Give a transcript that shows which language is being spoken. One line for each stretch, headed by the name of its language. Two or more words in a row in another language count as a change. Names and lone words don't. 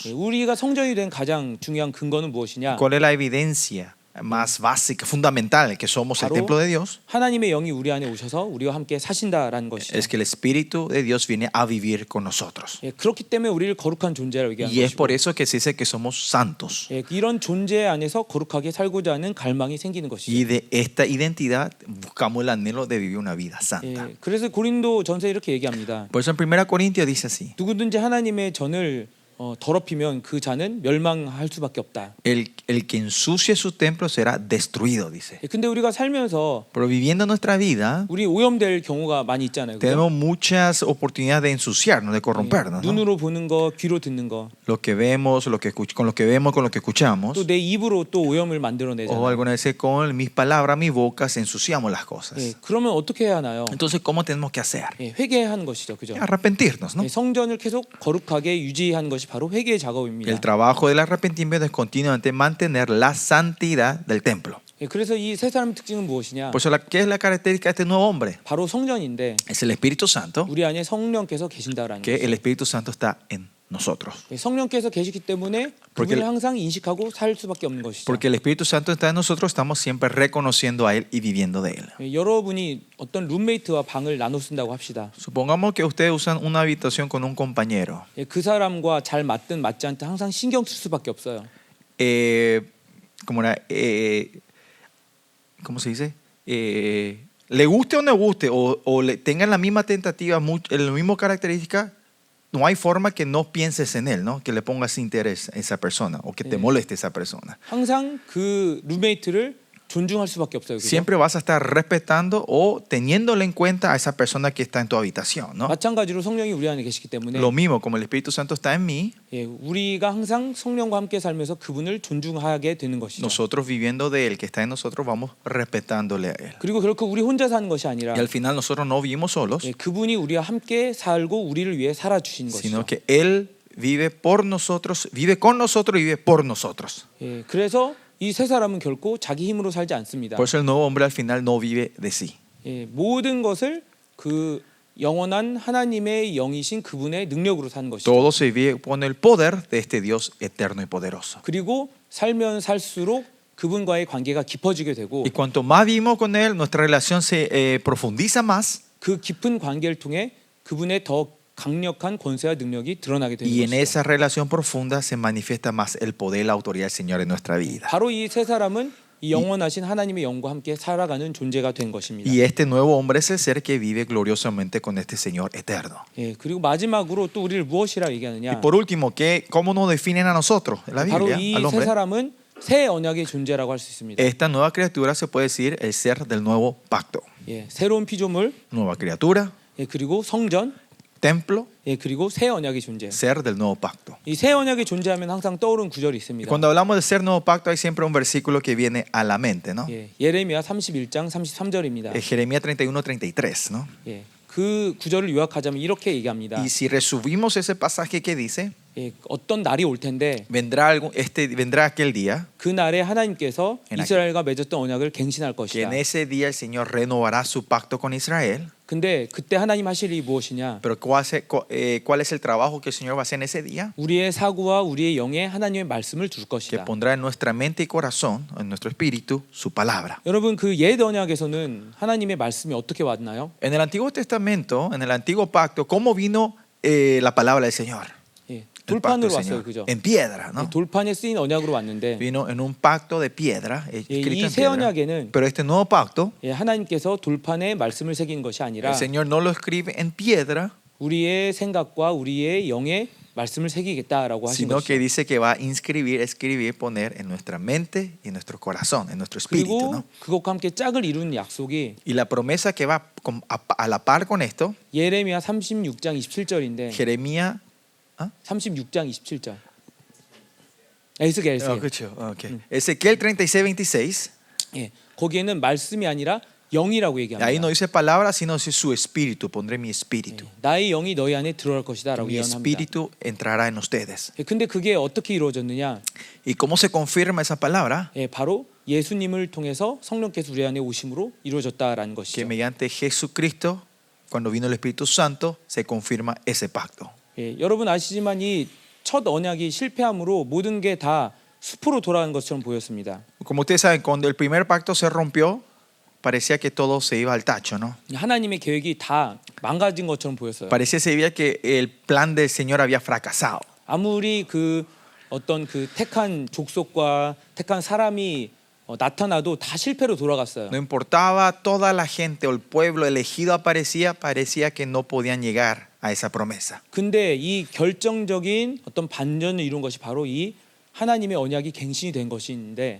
Korean: 예, 우리가 성전이 된 가장 중요한 근거는 무엇이냐?
Spanish: ¿Cuál es la evidencia más básica, fundamental que somos el
Korean: 바로
Spanish: templo de Dios?
Korean: 하나님의 영이 우리 안에 오셔서 우리와 함께 사신다라는 것이죠.
Spanish: Es que el espíritu de Dios viene a vivir con nosotros.
Korean: 예, 그렇기 때문에 우리를 거룩한 존재라고 얘기하는
Spanish: Y es
Korean: 것이고
Spanish: por eso que se dice que somos santos.
Korean: 예, 이런 존재 안에서 거룩하게 살고자 하는 갈망이 생기는 것이죠.
Spanish: Y de esta identidad buscamos el anhelo de vivir una vida santa.
Korean: 예, 그래서 고린도 전서에 이렇게 얘기합니다.
Spanish: Por eso en 1 Corintios dice así:
Korean: 누구든지 하나님의 전을 더럽히면 그 자는 멸망할 수밖에 없다.
Spanish: el que ensucie su templo será destruido, dice.
Korean: 예, 근데 우리가 살면서
Spanish: Pero viviendo nuestra vida,
Korean: 우리 오염될 경우가 많이 있잖아요. 그죠?
Spanish: tenemos muchas oportunidades de ensuciarnos, de corrompernos, ¿no?
Korean: 눈으로 보는 거, 귀로 듣는 거,
Spanish: Lo que vemos, con lo que vemos, con lo que escuchamos,
Korean: 또 내 입으로 또 오염을 만들어내잖아요.
Spanish: o algunas veces con mis palabras, mi boca, ensuciamos las cosas.
Korean: 예, 그러면 어떻게 해야 하나요?
Spanish: Entonces, ¿cómo tenemos que hacer?
Korean: 예, 회개하는 것이죠, 그죠?
Spanish: Arrepentirnos, ¿no?
Korean: 예, 성전을 계속 거룩하게 유지하는 것이 바로 회개의 작업입니다.
Spanish: El trabajo del arrepentimiento es continuamente mantener la santidad del templo.
Korean: 예, 그래서 이 세 사람의 특징은 무엇이냐?
Spanish: Por eso, ¿qué es la característica de este nuevo hombre?
Korean: 바로 성전인데
Spanish: Es el Espíritu Santo,
Korean: 우리 안에 성령께서 계신다라는
Spanish: que
Korean: 거죠.
Spanish: el Espíritu Santo está en nosotros.
Korean: 예, 성령께서 계시기 때문에
Spanish: Porque
Korean: 그분을 항상 인식하고 살 수밖에 없는 것이죠.
Spanish: Porque el Espíritu Santo está en nosotros, estamos siempre reconociendo a Él y viviendo de Él.
Korean: 예, 여러분이 어떤 룸메이트와 방을 나눠 쓴다고 합시다.
Spanish: Supongamos que ustedes usan una habitación con un compañero.
Korean: 예, 그 사람과 잘 맞든 맞지 않든 항상 신경 쓸 수밖에 없어요.
Spanish: Como era, ¿cómo se dice? Le guste o no guste, o le tengan la misma tentativa, la misma característica, no hay forma que no pienses en él, ¿no? Que le pongas interés a esa persona o que te moleste esa persona.
Korean: 항상 그 룸메이트를 존중할 수밖에 없어요. 그죠?
Spanish: Siempre vas a estar respetando o teniéndole en cuenta a esa persona que está en tu habitación, ¿no?
Korean: 마찬가지로 성령이 우리 안에 계시기 때문에
Spanish: Lo mismo, como el Espíritu Santo está en mí,
Korean: 예, 우리가 항상 성령과 함께 살면서 그분을 존중하게 되는 것이죠.
Spanish: nosotros viviendo de Él, que está en nosotros, vamos respetándole a Él.
Korean: 그리고 결코 우리 혼자 사는 것이 아니라
Spanish: Y al final nosotros no vivimos solos,
Korean: 예, 그분이 우리와 함께 살고 우리를 위해 살아 주신 것이죠.
Spanish: sino que Él vive por nosotros, vive con nosotros y vive por nosotros.
Korean: 예, 그래서 이 세 사람은 결코 자기 힘으로 살지 않습니다.
Spanish: Por eso el nuevo hombre al final no vive de sí.
Korean: 예, 모든 것을 그 영원한 하나님의 영이신 그분의 능력으로 사는 것이죠.
Spanish: Todo se vive con el poder de este Dios eterno y poderoso.
Korean: 그리고 살면 살수록 그분과의 관계가 깊어지게 되고
Spanish: Y cuanto más vivimos con Él, nuestra relación se profundiza más.
Korean: 그 깊은 관계를 통해 그분의 더 강력한 권세와 능력이 드러나게 되는
Spanish: Y en
Korean: 것이죠.
Spanish: esa relación profunda se manifiesta más el poder y la autoridad del Señor en nuestra vida.
Korean: 바로 이 세 사람은 이 영원하신 하나님의 영과 함께 살아가는 존재가 된 것입니다.
Spanish: Y este nuevo hombre es el ser que vive gloriosamente con este Señor eterno.
Korean: 예, 그리고 마지막으로 또 우리를 무엇이라
Spanish: Y
Korean: 얘기하느냐?
Spanish: por último, ¿cómo nos definen a nosotros en la
Korean: 바로
Spanish: Biblia,
Korean: 이
Spanish: al
Korean: 세
Spanish: hombre?
Korean: 사람은 새 언약의 존재라고 할 수 있습니다.
Spanish: Esta nueva criatura se puede decir el ser del nuevo pacto.
Korean: 예, 새로운 피조물,
Spanish: Nueva criatura,
Korean: 예, 그리고 성전,
Spanish: templo,
Korean: 예, 그리고 새 언약의 존재.
Spanish: ser del nuevo pacto.
Korean: 이 새 언약의 존재하면 항상 떠오르는 구절이
Spanish: Y
Korean: 있습니다.
Spanish: cuando hablamos de ser nuevo pacto hay siempre un versículo que viene a la mente, ¿no?
Korean: 예, 예레미야 31장 33절입니다.
Spanish: Jeremías 31:33, ¿no?
Korean: 예, 그 구절을 요약하자면 이렇게 얘기합니다.
Spanish: Y si resumimos ese pasaje que dice,
Korean: 예, 어떤 날이 올 텐데
Spanish: vendrá aquel día
Korean: 그 날에 하나님께서
Spanish: En aquel-
Korean: 이스라엘과 맺었던 언약을 갱신할
Spanish: que
Korean: 것이다.
Spanish: en ese día el Señor renovará su pacto con Israel.
Korean: 근데 그때 하나님 하실 일이 무엇이냐?
Spanish: Pero ¿cuál es el trabajo que el Señor va a hacer en ese día?
Korean: 우리의 사고와 우리의 영에 하나님의 말씀을 둘
Spanish: Que
Korean: 것이다.
Spanish: pondrá en nuestra mente y corazón, en nuestro espíritu, su palabra.
Korean: 여러분 그 옛 언약에서는 하나님의 말씀이 어떻게 왔나요?
Spanish: En el Antiguo Testamento, en el Antiguo Pacto, ¿cómo vino la palabra del Señor?
Korean: 예,
Spanish: El pacto
Korean: 돌판으로
Spanish: del
Korean: 왔어요,
Spanish: Señor.
Korean: 그죠?
Spanish: En piedra, ¿no?
Korean: 예, 돌판에 쓰인 언약으로 왔는데
Spanish: Vino en un pacto de piedra, escrito
Korean: 이
Spanish: en
Korean: 새
Spanish: piedra.
Korean: 언약에는
Spanish: Pero este nuevo pacto,
Korean: 예, 하나님께서 돌판에 말씀을 새긴 것이 아니라
Spanish: el Señor no lo escribe en piedra,
Korean: 우리의 생각과 우리의 영에 말씀을 새기겠다라고 하신
Spanish: sino que
Korean: 것이죠.
Spanish: dice que va a escribir, poner en nuestra mente y en nuestro corazón, en nuestro espíritu,
Korean: 그리고
Spanish: ¿no?
Korean: 그것과 함께 짝을 이루는 약속이
Spanish: Y la promesa que va a la par con esto,
Korean: 예레미야 36장 27절인데
Spanish: Jeremías
Korean: 36장 27절. 에스겔.
Spanish: Okay. Ezequiel 36:26.
Korean: 예, 거기에는 말씀이 아니라 영이라고 얘기합니다.
Spanish: Ahí no dice palabras, sino dice su espíritu. Pondré mi espíritu.
Korean: 나의 영이 너희 안에 들어갈 것이다라고
Spanish: Mi
Korean: 예언합니다.
Spanish: espíritu entrará en ustedes.
Korean: 예, 근데 그게 어떻게 이루어졌느냐?
Spanish: ¿Y cómo se confirma esa palabra?
Korean: 예, 바로 예수님을 통해서 성령께서 우리 안에 오심으로 이루어졌다라는
Spanish: Que
Korean: 것이죠.
Spanish: mediante Jesucristo, cuando vino el Espíritu Santo, se confirma ese pacto.
Korean: 예, 여러분 아시지만 이 첫 언약이 실패함으로 모든 게 다 수포로 돌아간 것처럼 보였습니다.
Spanish: Como ustedes saben, cuando el primer pacto se rompió, parecía que todo se iba al tacho, ¿no?
Korean: 하나님의 계획이 다 망가진 것처럼 보였어요.
Spanish: Parecía se veía que el plan del Señor había fracasado.
Korean: 아무리 그 어떤 그 택한 족속과 택한 사람이 나타나도 다 실패로 돌아갔어요.
Spanish: No importaba toda la gente o el pueblo elegido parecía que no podían llegar a esa promesa.
Korean: 근데 이 결정적인 어떤 반전을 이룬 것이 바로 이 하나님의 언약이 갱신이 된 것인데